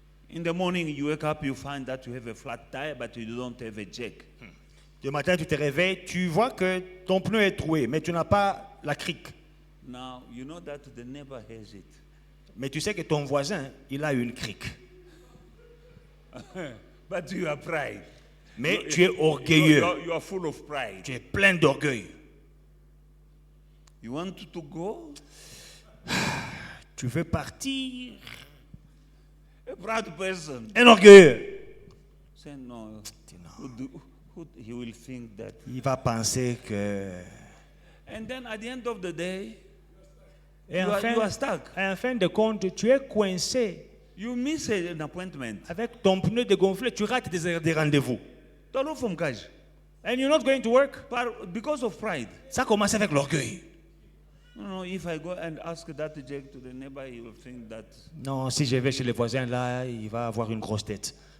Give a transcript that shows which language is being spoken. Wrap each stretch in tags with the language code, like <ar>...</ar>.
<en>In the morning, you wake up, you find that you have a flat tire, but you don't have a jack.</en> <fr>Le matin, tu te réveilles, tu vois que ton pneu est troué, mais tu n'as pas la crique.</fr> <en>Now, you know that the neighbor has it.</en> <fr>Mais tu sais que ton voisin, il a une crique.</fr> <en>But you are pride.</en> <fr>Mais tu es orgueilleux.</fr> <en>You are full of pride.</en> <fr>Tu es plein d'orgueil.</fr> <en>You want to go?</en> <fr>Tu veux partir.</fr> <en>A proud person.</en> <fr>Un orgueilleux.</fr> <en>Say no.</en> <fr>Dis non.</fr> <en>He will think that.</en> <fr>Il va penser que...</fr> <en>And then at the end of the day,</en> <fr>Et</fr> <en>you are stuck.</en> <fr>en fin de compte, tu es coincé.</fr> <en>You miss an appointment.</en> <fr>Avec ton pneu dégonflé, tu rates des rendez-vous. Tolo from cash.</fr> <en>And you're not going to work. Because of pride.</en> <fr>Ça commence avec l'orgueil.</fr> <en>No, if I go and ask that jack to the neighbor, he will think that.</en> <fr>Non, si je vais chez les voisins, là, il va avoir une grosse tête.</fr>